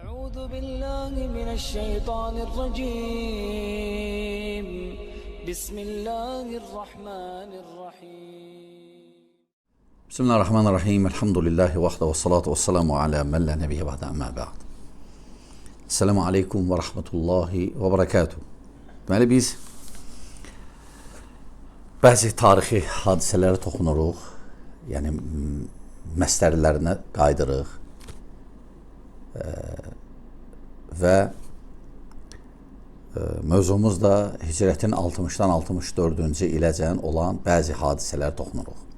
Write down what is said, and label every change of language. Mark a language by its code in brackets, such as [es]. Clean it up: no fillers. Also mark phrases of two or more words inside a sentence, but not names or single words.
[ar] أعوذ بالله من الشيطان الرجيم بسم الله الرحمن الرحيم بسم الله الرحمن الرحيم الحمد لله وحده والصلاة والسلام على من لا نبي بعد أما بعد. السلام عليكم ورحمة الله وبركاته. [az] Deməli biz bəzi tarixi hadisələrə toxunuruq, yəni məsdərlərinə qaydırıq və mövzumuz da hicrətin 60-dan 64-cü iləcən olan bəzi hadisələrə toxunuruq.